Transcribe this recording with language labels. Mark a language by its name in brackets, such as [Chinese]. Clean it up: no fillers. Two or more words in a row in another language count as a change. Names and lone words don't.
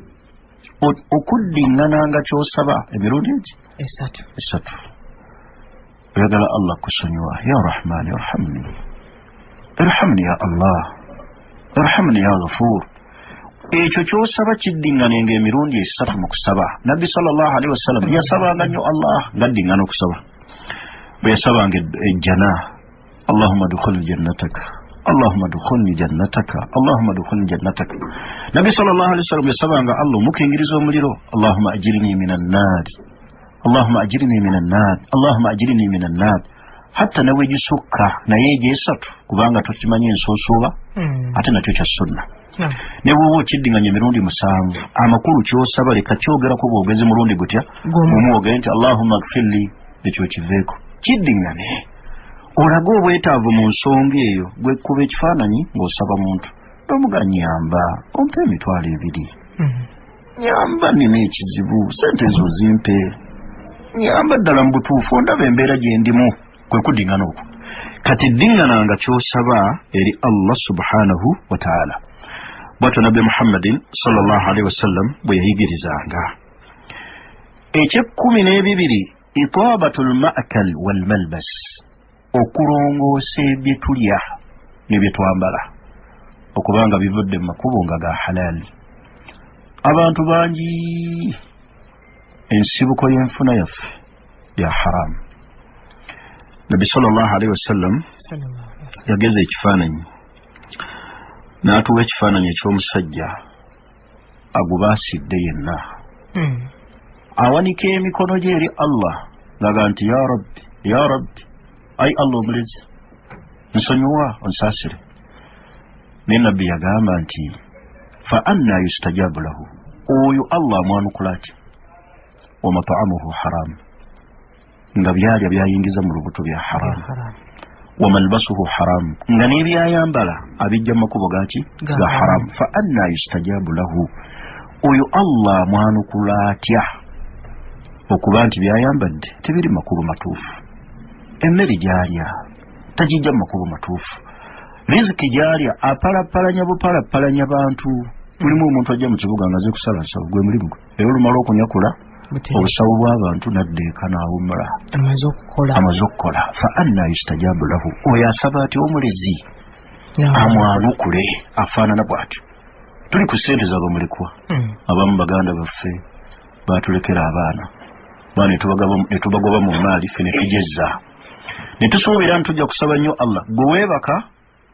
[Ganda] okuddingana ky'osaba emirundi egi esatu oyagala Allah kusonyiwa [Arabic] يا رحمن ارحمني يا الله ارحمني يا غفور [Ganda] ekyo ky'osaba kiddinganenga emirundi esatu mu kusaba Nabbi [Arabic] صلى الله عليه وسلم [Ganda] yasabanga nnyo Allah ngaddingana okusaba bwe yasabanga ejjana [Arabic] اللهم دخول جنتك اللهم أدخلني جنتك اللهم أدخلني جنتك [Ganda] Nabbi [Arabic] صلى الله عليه [Ganda] wasallam yasabanga Allah mukingiriza omuliro [Arabic] اللهم أجرني من النار اللهم أجرني من النار اللهم أجرني من النار [Ganda] hatta nawe gisukka naye egesatu kubanga tukimanyi ensoosuuba ate nakyo kya sunna ne bw'oba okiddinganya emirundi 7 amakulu ky'osaba leka kyogerako bwogezi mulundi gutya omwogere nti [Arabic] اللهم اغفر لي [Ganda] ekyo kiveeko kiddingane olaga obwetaavu mu nsonga eyo gwe kuba ekifaananyi ng'osaba muntu n'omuga nyamba ompe emitwalo 2 nyamba nina ekizibu sente ezo zimpe nyamba ddala mu butuufu ondaba embeera gye ndimu kwe kuddingana okwo kati ddingananga ky'osaba eri Allah [Arabic] سبحانه وتعالى [Ganda] bw'atyo Nabbi Muhammadin [Arabic] صلى الله عليه وسلم [Ganda] bwe yayigirizanga eky'ekkumi [Arabic] إطابة المأكل والملبس [Ganda] okulongoosa bye tulya ne bye twambala okubanga bivudde mu makubo nga ga halal abantu bangi ensibuko y'enfuna yaffe ya haram Nabi [Arabic] صلى الله عليه وسلم [Ganda] yageza ekifaananyi n'atuwa ekifaananyi eky'omusajja agubaasidde yenna awanika emikono gye eri Allah ngaga nti [Arabic] يا رب [Ganda] ai Allah omulezi nsonyiwa onsaasire naye nabbi yagamba nti [Arabic] فأنى يستجاب له [Ganda] oyo Allah amwanukula atya [Arabic] ومطعمه حرام [Ganda] nga byalya byayingiza mu lubuto bya haram [Arabic] وملبسه حرام [Ganda] nga n'ebyayambala abijja mu makubo ga haram [Arabic] فأنى يستجاب له [Ganda] oyo Allah amwanukula atya okuba nti byayambadde tebiri makulu matuufu emmere gyalya tagijja mu makubo matuufu riziki gyalya apalapalanya bupalapalanya bantu mulimu omuntu ajja mu kibuga nga aze kusala nsawo gwe mulimu gwe era olumala okunyakula obusawo bw'abantu n'addeeka n'awumula amaze okukola [Arabic] فأنى يستجاب له [Ganda] oyo asaba ati omulezi amwanukule afaanana bw'atyo tuli ku ssente z'abamulikwa abamu baganda baffe baatulekera abaana bane tubagoba mu maali ffe ne tujezza ne tusuubira nti tujja kusaba nnyo Allah gwe weebaka